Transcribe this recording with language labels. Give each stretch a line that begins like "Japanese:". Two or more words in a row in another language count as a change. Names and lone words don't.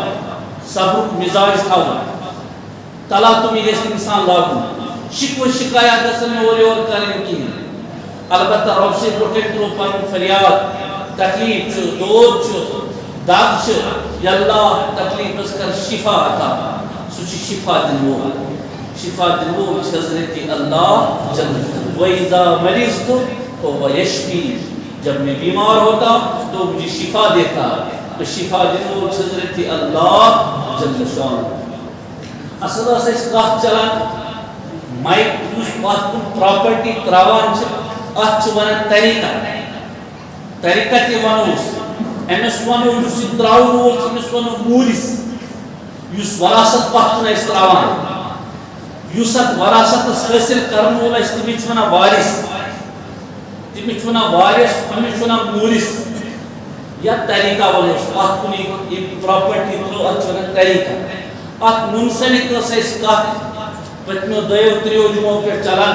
Kashmiri: صبرُک مِزاج تھاوُن تلاتُمی گژھِ نہٕ اِنسان لاگُن شِکوٕ شِکایات گژھن نہٕ اورٕ یورٕ کَرٕنۍ کِہیٖنۍ البتہ رۄب سٕنٛدِ برونٛہہ کَنہِ ترٛوو پنُن فریاد تکلیٖف چھُ دود چھُ دگ چھِ یا اللہ تکلیٖفس کر شفا عطا سُہ چھُ شفا دِنہٕ وول شفا دِنہٕ وول چھُ حضرت اللہ جل
Arabic: وَإِذَا مَرِضْتُ فَهُوَ يَشْفِينِ
Urdu: جب میں بیمار ہوتا تو مجھے شفا دیتا
Kashmiri: تو شفا دِنہٕ وول چھُ حضرت اللہ جل شانہ اصل ٲس اَسہِ کتھ چلان مایک یُس اتھ کُن پراپرٹی تراوان چھِ اتھ چھِ ونان طریقہ تہِ ونوس أمِس ونو یُس یہِ تراوُن وول چھُ أمِس ونو مٲلِس یُس وراثت پتھ کُن آسہِ تراوان یُس اتھ وراثتس حٲصِل کرن وول آسہِ تٔمِس چھِ ونان وارث، تٔمِس چھِ ونان وارث، أمِس چھِ ونان مورث یا طریقہ ونوس اتھ کُن یہِ پراپرٹی ترٛٲو اتھ چھِ ونان طریقہ اتھ منسلک ٲس اَسہِ کتھ پٔتمیو 2-3 جُمعو پٮ۪ٹھ چلان